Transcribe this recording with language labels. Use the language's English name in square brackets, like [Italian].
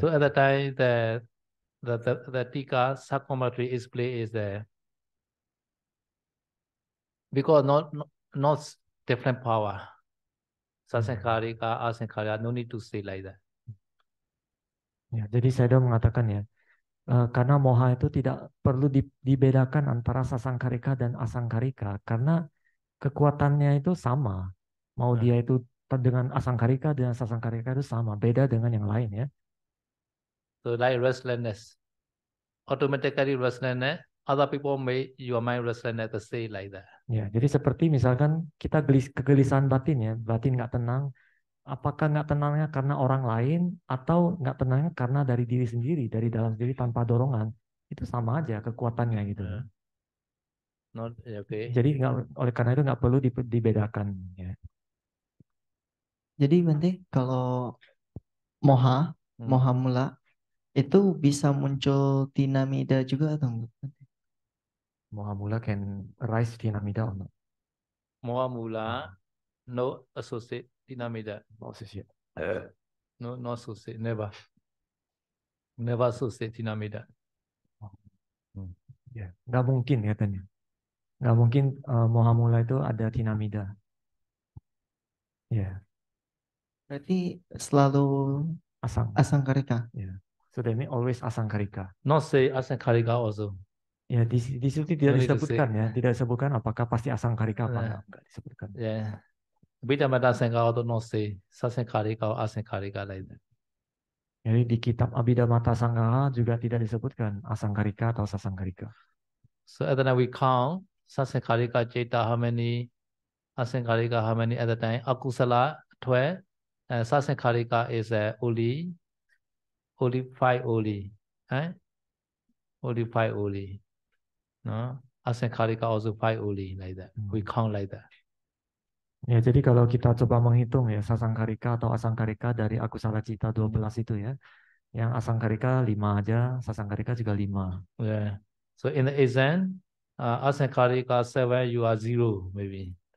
[English] So, at the time, the Tika Sakomatri is play is there because not different power. Sasankarika, Asankarika, no need to say like that. [Indonesian] Ya, jadi Sedo mengatakan ya, karena moha itu tidak perlu dibedakan antara sasangkarika dan asangkarika karena kekuatannya itu sama. Mau dia itu dengan asangkarika dan sasangkarika itu sama, beda dengan yang lain ya. [English] So like restlessness, automatically restlessness other people make your mind restless to say like that. [Indonesian] Ya, jadi seperti misalkan kita kegelisahan batin ya, batin nggak tenang. Apakah nggak tenangnya karena orang lain atau nggak tenangnya karena dari diri sendiri, dari dalam diri tanpa dorongan? Itu sama aja kekuatannya gitu. [English] Not okay. [Indonesian] Jadi oleh karena itu nggak perlu dibedakan. Ya. Jadi Bante, kalau moha mula itu bisa muncul tinamida juga atau enggak? [English] Moha mula can rise tinamida or not? Moha mula, no associate tinamida. No associate. No associate, never. Never associate tinamida. [Indonesian] Ya, nggak mungkin katanya. Nggak mungkin moha mula itu ada tinamida. Ya. Berarti selalu asangkarika. Ya. [English] So that means always asangkarika. Not say asangkarika also. [Indonesian] Ya, di situ tidak disebutkan ya, tidak disebutkan apakah pasti asangkarika apa enggak disebutkan. [English] Yeah. Abhidhamma Sangha also not say sasangkarika or asangkarika like that. [Indonesian] Jadi di kitab Abhidhamma Sangha juga tidak disebutkan asangkarika atau sasangkarika. [English] So at the time we count sasangkarika cita how many, asangkarika how many at the time, akusala 12, and sasangkarika is only 5 only. Only 5 only. No? Asangkarika also 5 only like that. We count like that. [Indonesian] Ya, jadi kalau kita coba menghitung ya sasangkarika atau asangkarika dari akusala cita 12 itu ya. Yang asangkarika 5 aja, sasangkarika juga 5. [English] Yeah. So in the exam, asangkarika 7, you are 0 maybe.